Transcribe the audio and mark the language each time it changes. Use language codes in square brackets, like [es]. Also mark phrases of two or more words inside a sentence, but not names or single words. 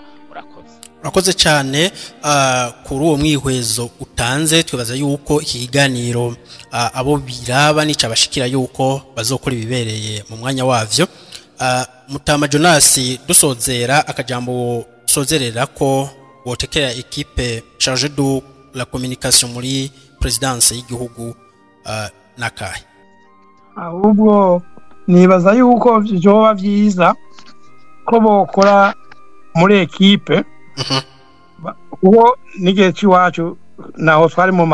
[rn] Urakoze cyane kuri uwo mwihwezo utanze. Twibaza yuko iki kiganiro abo biraba nicabashikira yuko bazokora ibibereye mu mwanya wavyo. Mutama Jonas, dusozera akajambo sozerera ko wotekera [fr] equipe chargée de la communication [rn] muri presidence y'igihugu nakahe? Ahubwo nibaza yuko byoba byiza ko bokora muri equipe, uwo n'igihe cy'iwacu naho twari mu